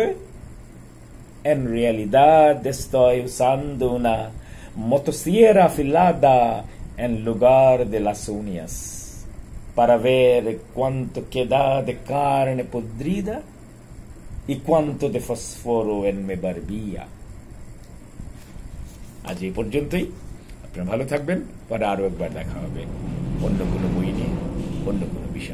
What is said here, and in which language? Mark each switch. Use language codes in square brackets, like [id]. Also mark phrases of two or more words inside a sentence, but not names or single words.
[es] En realidad estoy usando una motosierra afilada en lugar de las uñas, para ver cuánto queda de carne podrida y cuánto de fósforo en mi barbilla. [bn] আজ এই পর্যন্তই। আপনারা ভালো থাকবেন, পরে আরো একবার দেখা হবে অন্য কোনো বই নিয়ে, অন্য কোনো